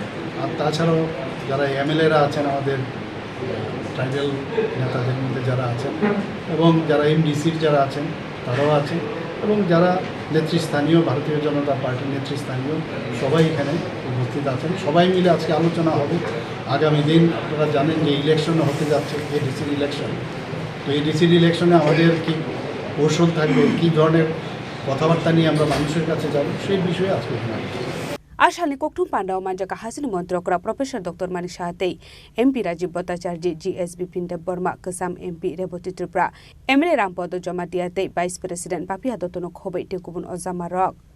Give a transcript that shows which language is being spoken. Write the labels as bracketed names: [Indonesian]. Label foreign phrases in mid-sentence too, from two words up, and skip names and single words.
[Bangla] আর তাছাড়াও যারা এমএলএরা আছেন আমাদের ট্রাইবেল নেতাদের মধ্যে যারা আছেন এবং যারা এমডিসির যারা আছেন তারাও আছেন এবং যারা নেতৃস্থানীয় ভারতীয় জনতা পার্টির নেতৃস্থানীয় সবাই এখানে উপস্থিত আছেন। সবাই মিলে আজকে আলোচনা হবে। আগামী দিন আপনারা জানেন যে ইলেকশন হতে যাচ্ছে, এডিসির ইলেকশন। তো এডিসির ইলেকশনে আমাদের কি কৌশল থাকবে, কী ধরনের কথাবার্তা নিয়ে আমরা মানুষের কাছে যাব সেই বিষয়ে আজকে এখানে [Kok Borok] आशालनि कोकठुम पांडाव मांजाका हासिनि मन्त्रकरा प्रोफेसर डॉक्टर मानिक साहाते एमपी राजीव भट्टाचार्य जीएसबी पिंडेब बर्मा कसाम एमपी रेवती त्रिपुरा एमएलए रामपद जमातियाते [English] vice president [Kok Borok] पापिया दत्तनो खबै टेकुबुन अजामा रक